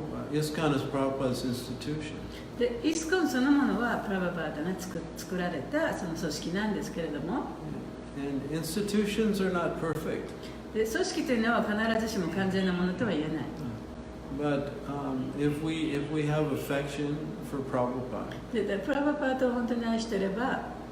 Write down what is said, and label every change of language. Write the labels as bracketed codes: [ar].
[en] ISKCON is Prabhupada's institution. [ja] で、イスコンそのものはプラバパダが作られたその組織なんですけれども。 [en] And institutions are not perfect. [ja] で、組織というのは必ずしも完全なものとは言えない。 [en] But if we have affection for Prabhupada, [ja] で、プラバパートを本当に愛していれば、